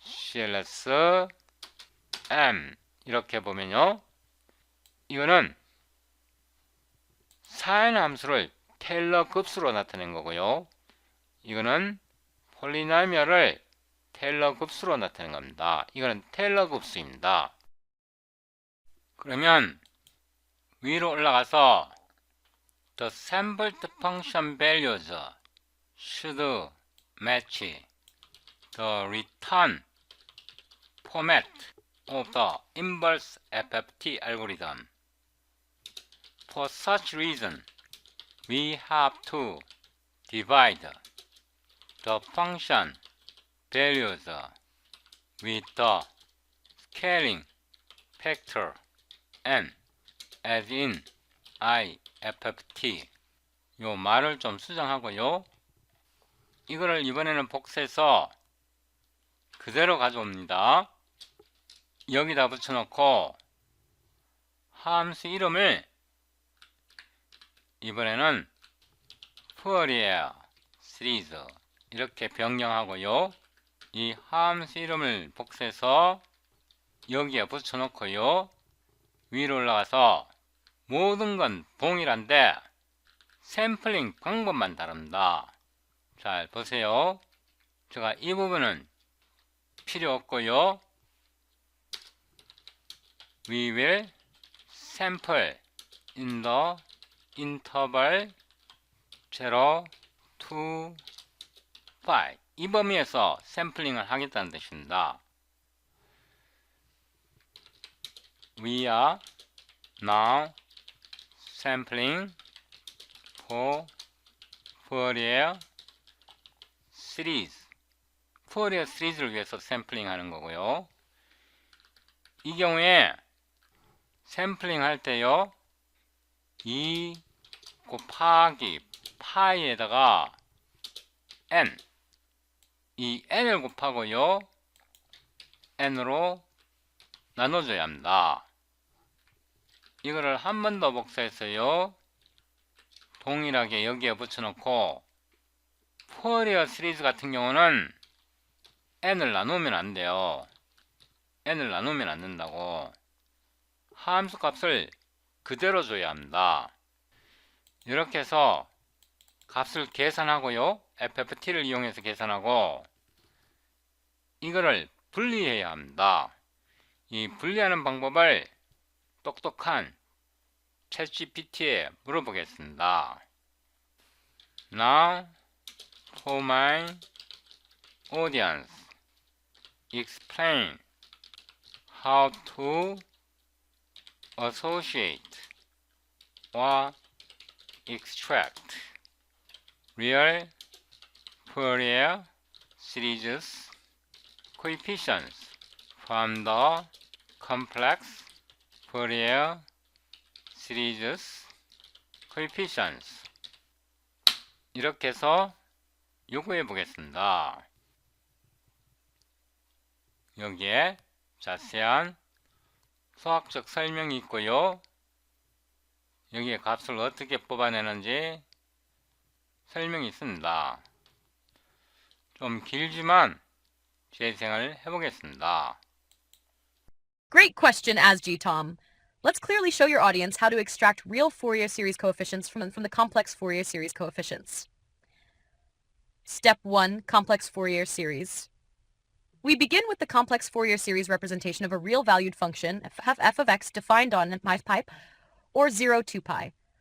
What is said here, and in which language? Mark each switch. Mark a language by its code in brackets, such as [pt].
[ko] cls m 이렇게 보면요, 이거는 sin 함수를 테일러 급수로 나타낸 거고요. 이거는 폴리노미얼을 테일러 급수로 나타낸 겁니다. 이거는 테일러 급수입니다. 그러면 위로 올라가서 [en] the sampled function values should match the return format of the inverse FFT algorithm. For such reason, we have to divide the function values with the scaling factor n as in IFFT. [ko] 요 말을 좀 수정하고요. 이거를 이번에는 복사해서 그대로 가져옵니다. 여기다 붙여놓고 함수 이름을 이번에는 푸어리에어 시리즈 이렇게 변경하고요. 이 함수 이름을 복사해서 여기에 붙여놓고요. 위로 올라가서 모든 건 동일한데 샘플링 방법만 다릅니다. 잘 보세요. 제가 이 부분은 필요 없고요. [en] We will sample in the interval 0 to 5. [ko] 이 범위에서 샘플링을 하겠다는 뜻입니다. [en] We are now sampling for Fourier series. [ko] Fourier 시리즈를 위해서 샘플링 하는 거고요. 이 경우에 샘플링 할 때요, 2 곱하기 파이에다가 n, 이 n을 곱하고요, n으로 나눠줘야 합니다. 이거를 한 번 더 복사해서요, 동일하게 여기에 붙여놓고, 푸어리어 시리즈 같은 경우는 n을 나누면 안 돼요. n을 나누면 안 된다고. 함수 값을 그대로 줘야 합니다. 이렇게 해서 값을 계산하고요, FFT를 이용해서 계산하고, 이거를 분리해야 합니다. 이 분리하는 방법을 똑똑한 챗GPT에 물어보겠습니다. [en] Now, for my audience, explain how to associate or extract real Fourier series coefficients from the complex Fourier series coefficients. [ko] 이렇게 해서 요구해 보겠습니다. 여기에 자세한 수학적 설명이 있고요. 여기에 값을 어떻게 뽑아내는지 설명이 있습니다. 좀 길지만 재생을 해보겠습니다. [en] Great question, ASG Tom. Let's clearly show your audience how to extract real Fourier series coefficients from the complex Fourier series coefficients. Step 1. Complex Fourier series. We begin with the complex Fourier series representation of a real valued function, f of x defined on pi or 0 to pi.